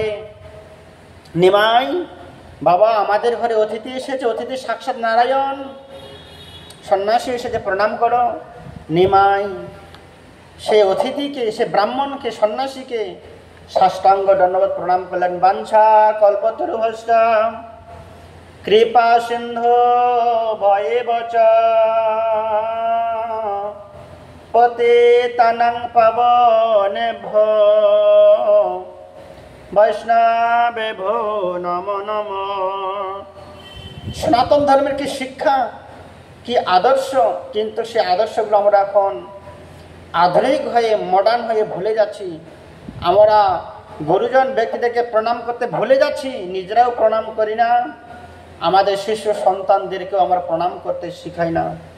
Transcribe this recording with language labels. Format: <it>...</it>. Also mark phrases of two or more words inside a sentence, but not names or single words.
<bn>নিমাই, বাবা আমাদের ঘরে অতিথি এসেছে, অতিথি সাক্ষাৎ নারায়ণ, সন্ন্যাসী এসেছে, প্রণাম করো। নিমাই সে অতিথিকে, সে ব্রাহ্মণকে, সন্ন্যাসীকে সাষ্টাঙ্গ দণ্ডবত প্রণাম করলেন।</bn> <sa>বাঞ্ছা কল্পতরুভ্যশ্চ কৃপা সিন্ধু ভয়েবচ পতিতানাং পাবনেভ্যো বৈষ্ণবেভ্যো নমো নমো।</sa> <bn>সনাতন ধর্মের কি শিক্ষা, কি আদর্শ, কিন্তু সে আদর্শগুলো আমরা এখন আধুনিক হয়ে, মডার্ন হয়ে ভুলে যাচ্ছি। আমরা গুরুজন ব্যক্তিদেরকে প্রণাম করতে ভুলে যাচ্ছি, নিজেরাও প্রণাম করি না, আমাদের শিশু সন্তানদেরকেও আমরা প্রণাম করতে শিখাই না।</bn>